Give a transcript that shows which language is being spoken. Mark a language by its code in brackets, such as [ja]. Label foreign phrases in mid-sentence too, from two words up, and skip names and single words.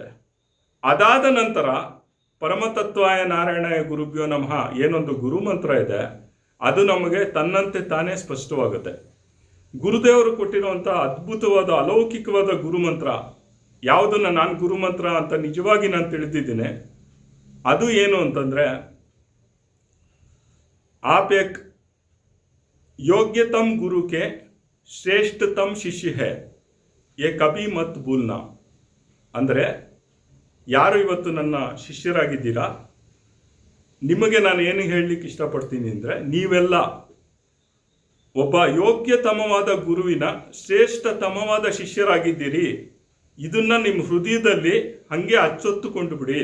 [kn] ಅದಾದ ನಂತರ [sa] ಪರಮತತ್ವಾಯ ನಾರಾಯಣಾಯ ಗುರುಭ್ಯೋ ನಮಃ [kn] ಏನೊಂದು ಗುರುಮಂತ್ರ ಇದೆ, ಅದು ನಮಗೆ ತನ್ನಂತೆ ತಾನೇ ಸ್ಪಷ್ಟವಾಗುತ್ತೆ. ಗುರುದೇವರು ಕೊಟ್ಟಿರುವಂಥ ಅದ್ಭುತವಾದ ಅಲೌಕಿಕವಾದ ಗುರುಮಂತ್ರ ಯಾವುದನ್ನು ನಾನು ಗುರುಮಂತ್ರ ಅಂತ ನಿಜವಾಗಿ ನಾನು ತಿಳಿದಿದ್ದೀನಿ, ಅದು ಏನು ಅಂತಂದರೆ, [hi] आप एक योग्यतम गुरु के श्रेष्ठतम ಶಿಷ್ಯ है ये कभी मत भूलना. [kn] ಅಂದರೆ ಯಾರು ಇವತ್ತು ನನ್ನ ಶಿಷ್ಯರಾಗಿದ್ದೀರಾ, ನಿಮಗೆ ನಾನು ಏನು ಹೇಳಲಿಕ್ಕೆ ಇಷ್ಟಪಡ್ತೀನಿ ಅಂದರೆ, ನೀವೆಲ್ಲ ಒಬ್ಬ ಯೋಗ್ಯತಮವಾದ ಗುರುವಿನ ಶ್ರೇಷ್ಠತಮವಾದ ಶಿಷ್ಯರಾಗಿದ್ದೀರಿ. ಇದನ್ನು ನಿಮ್ಮ ಹೃದಯದಲ್ಲಿ ಹಾಗೆ ಅಚ್ಚೊತ್ತುಕೊಂಡು ಬಿಡಿ.